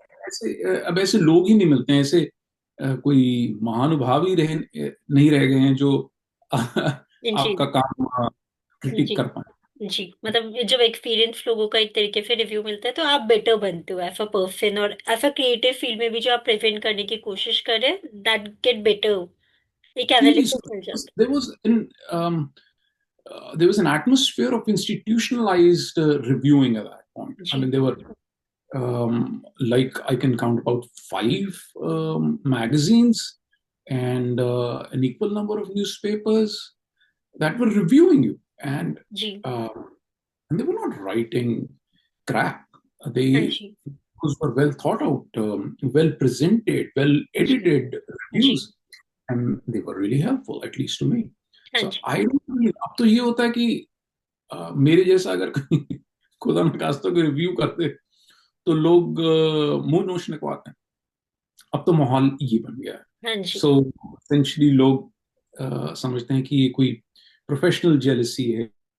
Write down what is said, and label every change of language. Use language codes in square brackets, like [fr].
[hi] ऐसे अब ऐसे लोग ही नहीं मिलते हैं, ऐसे कोई महानुभाव ही नहीं रह गए हैं जो जी। आपका काम क्रिटिक जी। कर पाए। जी, मतलब जब एक्सपीरियंस लोगों का एक तरीके से रिव्यू मिलता है तो आप बेटर बनते हो [en] as a person, [hi] और एज अ क्रिएटिव फील्ड में भी जो आप प्रेजेंट करने की कोशिश कर रहे हैं दैट गेट बेटर, एक जी जी, एनालिसिस मिल जाता [en] there was in there was an atmosphere of institutionalized reviewing at that point. [hi] है। [en] I [hi] ji. [en] mean, there were like I can count about five magazines and an equal number of newspapers that were reviewing you, [hi] ji. [en] uh, and they were not writing crap. [hi] हाँ [en] They [hi] ji. [en] those were well thought out, well presented, well [hi] ji. [en] edited [hi] ji. [en] reviews, and they were really helpful, at least to me. [hi] हाँ [en] So [hi] ji. [en] I don't really, [hi] अब तो ये होता है कि मेरे जैसा अगर कहीं खुदा न खास्ता कोई रिव्यू करते तो लोग मुंह नोच निकलवाते हैं। अब तो माहौल ये बन गया है। हाँ जी। सो एसेंशली लोग समझते हैं कि ये कोई प्रोफेशनल जेलसी है।